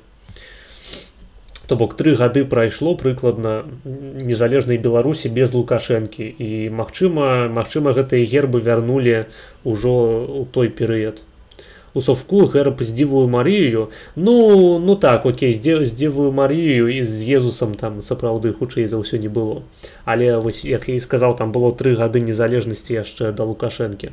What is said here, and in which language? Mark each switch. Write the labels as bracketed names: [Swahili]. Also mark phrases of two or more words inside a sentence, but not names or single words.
[Belarusian] То бок 3 гады прайшло прыкладна незалежнай Беларусі без Лукашэнкі, і магчыма гэтыя гербы вярнулі ўжо ў той перыяд. [Ukrainian] У Совку герб з Дівою Марією, ну так, окей, з Дівою Марією і [Belarusian] з Езусам там сапраўды хутчэй за ўсё не было. Але вось, як я і сказаў, там было 3 гады незалежнасці яшчэ да Лукашэнкі.